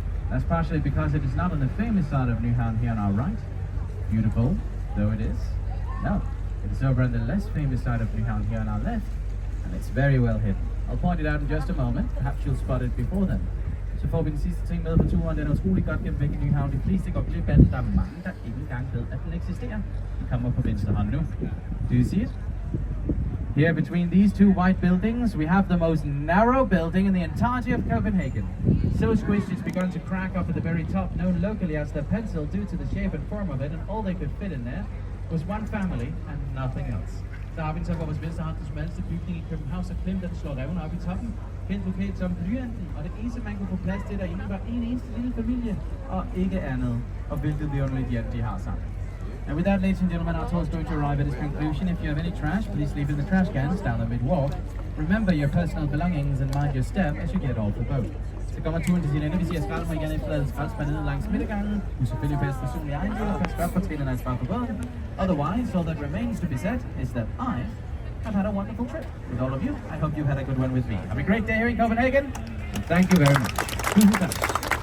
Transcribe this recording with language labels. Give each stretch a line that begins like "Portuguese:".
English: That's partially because it is not on the famous side of Nyhavn here on our right. Beautiful though it is. No, it is over on the less famous side of Nyhavn here on our left. And it's very well hidden. I'll point it out in just a moment. Perhaps you'll spot it before then.
Danish: Så får vi den sidste ting med på turen. Den er utrolig godt gennem væk i Nyhavn. De fleste går glip af den. Der er mange, der ikke engang ved, at den eksisterer. Den kommer på venstre hånd nu.
English: Do you see it? Here between these 2 white buildings, we have the most narrow building in the entirety of Copenhagen. So squished it's begun to crack up at the very top, known locally as the pencil due to the shape and form of it, and all they could fit in there was one family and nothing else.
Danish: Der har vi så på vores venstre hånd den smalleste bygning i København, så klemt den slår revner op i toppen. Kendt lokalt som blyanten, og det eneste man kunne få plads til derinde var en eneste lille familie, og ikke andet. Og hvilket vidunderligt hjem de har sammen.
English: And with that, ladies and gentlemen, our tour is going to arrive at its conclusion. If you have any trash, please leave it in the trash cans down the mid-walk. Remember your personal belongings and mind your step as you get off the boat.
Danish: Så kommer turen til sin ende. Vi siger skrald mig igen efter at skraldspændet langs midtergangen. Du selvfølgelig passe personlig ejendel og pas godt på trinerne ansvar for båden.
English: Otherwise, all that remains to be said is that I've had a wonderful trip with all of you. I hope you had a good one with me. Have a great day here in Copenhagen, and thank you very much.